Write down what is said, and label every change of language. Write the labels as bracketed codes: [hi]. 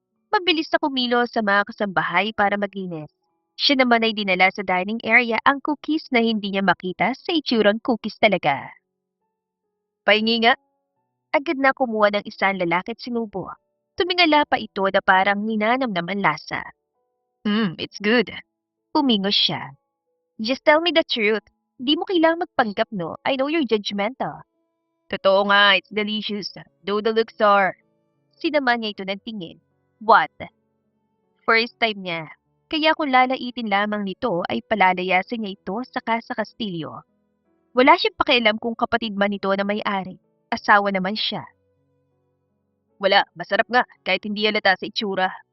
[tl] Mabilis na kumilos sa mga kasambahay para maglinis. Siya naman ay dinala sa dining area ang cookies na hindi niya makita sa itsurang cookies talaga. Pahingi nga. Agad na kumuha ng isang lalaki at sinubo. Tumingala pa ito na parang ninanamnam ang lasa. [en] It's good. [tl] Umingos siya. [en] Just tell me the truth. [tl] Di mo kailangang magpanggap, no? [en] I know you're judgmental. [tl] Totoo nga, [en] it's delicious. Though the looks are. [tl] Sinaman niya ito ng tingin. [en] What? [tl] First time niya. Kaya kung lalaitin lamang nito ay palalayasin niya ito sa Casa Castillo. Wala siyang pakialam kung kapatid man ito na may-ari. Asawa naman siya. Wala, masarap nga kahit hindi halata sa itsura.